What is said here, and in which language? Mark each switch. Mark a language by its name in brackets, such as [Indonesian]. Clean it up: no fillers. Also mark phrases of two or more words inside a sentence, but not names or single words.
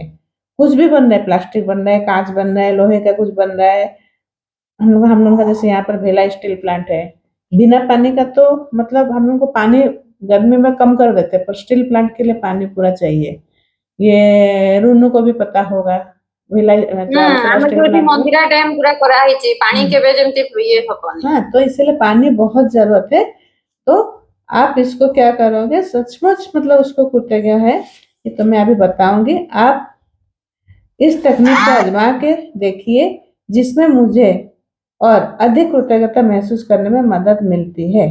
[Hindi] कुछ भी बन रहा है, प्लास्टिक बन रहा है, कांच बन रहा है, लोहे का कुछ बन रहा है। हम लोग का जैसे यहाँ पर भेला स्टील प्लांट है, बिना पानी का तो मतलब हम लोग को पानी गर्मी में कम कर देते हैं, पर स्टील प्लांट के लिए पानी पूरा चाहिए। ये रूनू को भी पता होगा, भेला राउरकेला [Odia] ଆମେ [Hindi] स्टील [Odia] ଯୋଉଠି [Hindi] प्लांट में। [Odia] ମନ୍ଦିରା ଡ୍ୟାମ ପୁରା କରାହେଇଛି, ପାଣି କେବେ ଯେମିତି ଇଏ ହବନି। [Hindi] हाँ, तो इसीलिए पानी बहुत जरूरत है। तो आप इसको क्या करोगे, सचमुच मतलब उसको कृतज्ञ है, ये तो मैं अभी बताऊंगी। आप इस तकनीक को आजमा के देखिए, जिसमें मुझे और अधिक कृतज्ञता महसूस करने में मदद मिलती है।